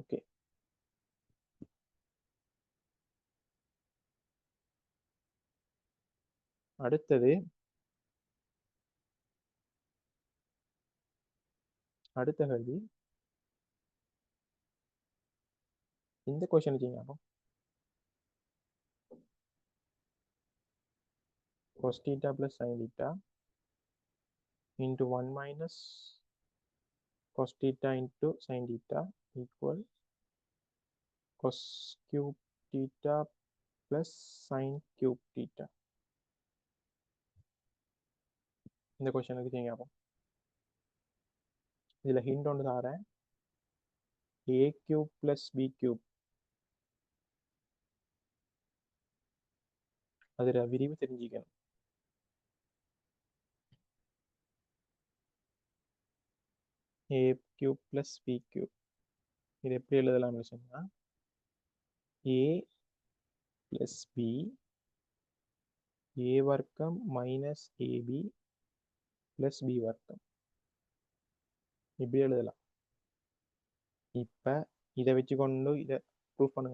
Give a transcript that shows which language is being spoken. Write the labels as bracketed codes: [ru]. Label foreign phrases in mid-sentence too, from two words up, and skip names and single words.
[ta] ஓகே, அடுத்தது அடுத்த கேள்வி. இந்த கொஸ்டின் வச்சுங்க. [en] cos theta plus sin theta into 1 minus cos theta into sin theta equal cos cube theta plus sin cube theta. [ta] இந்த கொஸ்டினுக்கு செய்யுங்க. அப்போ இதில் ஹிண்ட் ஒன்று தாரேன். [en] a cube plus b cube [ta] அதில் விரிவு தெரிஞ்சுக்கணும். [en] a cube plus b cube [ta] இது எப்படி எழுதலாம்னு சொன்னால் [en] a plus b a [ta] வர்க்கம் மைனஸ் [en] ab plus b [ta] வர்க்கம் இப்படி எழுதலாம். இப்போ இதை வச்சு கொண்டு இதை ப்ரூஃப் பண்ணுங்க.